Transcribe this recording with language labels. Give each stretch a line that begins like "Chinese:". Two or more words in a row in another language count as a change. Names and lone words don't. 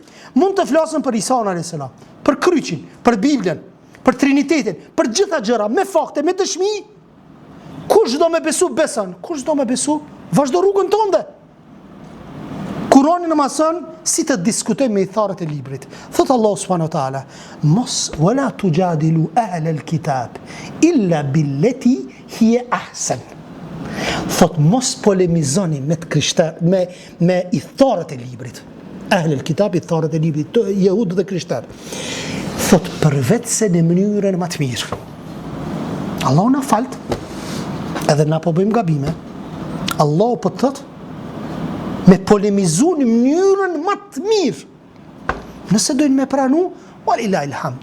Albanian: Mund të flasëm për Isa a.s., për kryqin, për Biblën, për Trinitetin, për gjitha gjëra, me fakte, me dëshmi. Kush do me besu beson, kush do me besu vazhdo rrugën tënde. Kurani në mëson si të diskutojmë me i tharët e librit. Thot
Arabic: الله سبحانه وتعالى,
Albanian: mos
Arabic: ولا تجادلوا أهل الكتاب إلا بالتي هي أحسن.
Albanian: Thot mos polemizoni me të krishter, me i tharët e librit.
Arabic: أهل الكتاب,
Albanian: i tharët e librit, jehud dhe krishter. Thot përveç se në mënyrën më të mirë. Allah na falt, edhe na po bëjmë gabime. Allah po të thot me polemizu në mënyrën më të mirë. Nëse dojnë me pranu,
Arabic: ولله الحمد.